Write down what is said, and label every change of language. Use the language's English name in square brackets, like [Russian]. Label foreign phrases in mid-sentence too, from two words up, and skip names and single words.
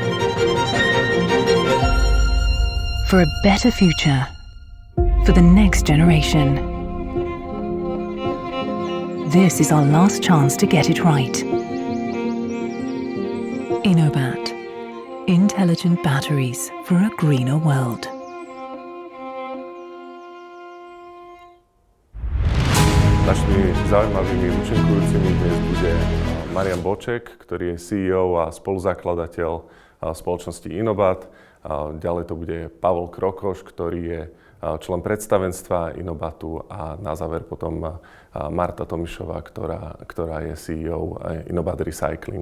[English] For a better future. For the next generation. This is our last chance to get it right. Inobat. Intelligent batteries for a greener world. [Slovak] Našimi zaujímavými účinkujúcimi dnes bude Marian Boček, ktorý je CEO a spoluzakladateľ spoločnosti Inobat. Ďalej to bude Pavol Krokoš, ktorý je člen predstavenstva Inobatu a na záver potom Marta Tomišová, ktorá je CEO Inobat Recycling.